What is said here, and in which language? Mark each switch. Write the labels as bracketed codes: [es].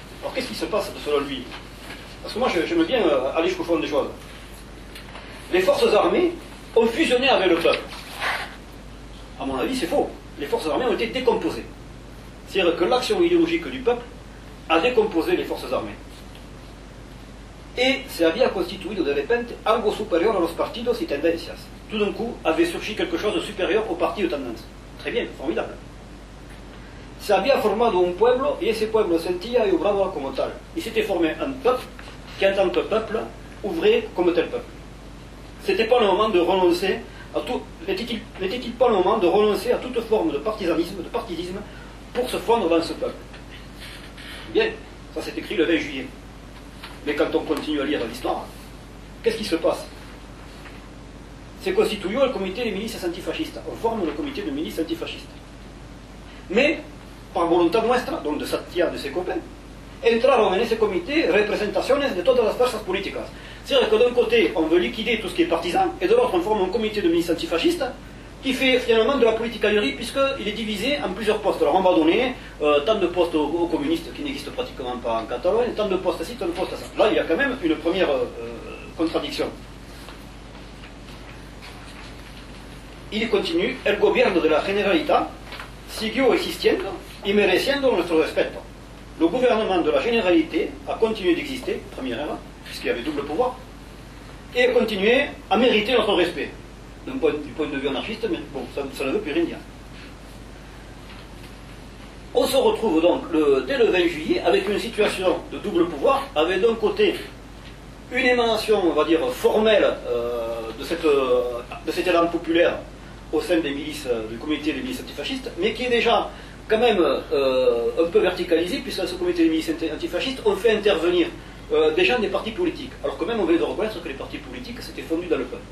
[fr] Alors, qu'est-ce qui se passe selon lui? Parce que moi, j'aime bien aller jusqu'au fond des choses. Les forces armées ont fusionné avec le peuple. À mon avis, c'est faux. Les forces armées ont été décomposées. C'est-à-dire que l'action idéologique du peuple a décomposé les forces armées. [es] et se había constituido de repente algo superior a los partidos y tendencias. [fr] Tout d'un coup, avait surgi quelque chose de supérieur aux partis de tendance. Très bien, formidable. [es] Se había formado un pueblo y ese pueblo sentía y obraba como tal. [fr] Il s'était formé un peuple qui, en tant que peuple, ouvrait comme tel peuple. C'était pas le moment de renoncer à tout. N'était-il pas le moment de renoncer à toute forme de partisanisme, de partidisme, pour se fondre dans ce peuple? Bien, ça s'est écrit le 20 juillet. Mais quand on continue à lire l'histoire, qu'est-ce qui se passe? C'est constitué le comité des milices antifascistes. On forme le comité des milices antifascistes. Mais, par volonté [es] nuestra, [fr] donc de Satya, de ses copains, [es] entraron en ese comité representaciones de todas las fuerzas políticas. [fr] C'est-à-dire que d'un côté, on veut liquider tout ce qui est partisan, et de l'autre, on forme un comité de ministres antifascistes qui fait finalement de la politicalerie, puisqu'il est divisé en plusieurs postes. Alors on va donner tant de postes aux communistes qui n'existent pratiquement pas en Catalogne, tant de postes à ci, tant de postes à ça. Là, il y a quand même une première contradiction. Il continue, [es] el gobierno de la Generalitat siguió existiendo y mereciendo nuestro respeto. [fr] Le gouvernement de la Généralité a continué d'exister, première erreur, puisqu'il y avait double pouvoir, et a continué à mériter notre respect. Du point de vue anarchiste, mais bon, ça ne veut plus rien dire. On se retrouve donc dès le 20 juillet avec une situation de double pouvoir, avec d'un côté une émanation, on va dire, formelle de cet élan populaire au sein des milices, du comité des milices antifascistes, mais qui est déjà quand même un peu verticalisé, puisque ce comité des milices antifascistes ont fait intervenir des gens des partis politiques, alors que même on vient de reconnaître que les partis politiques s'étaient fondus dans le peuple.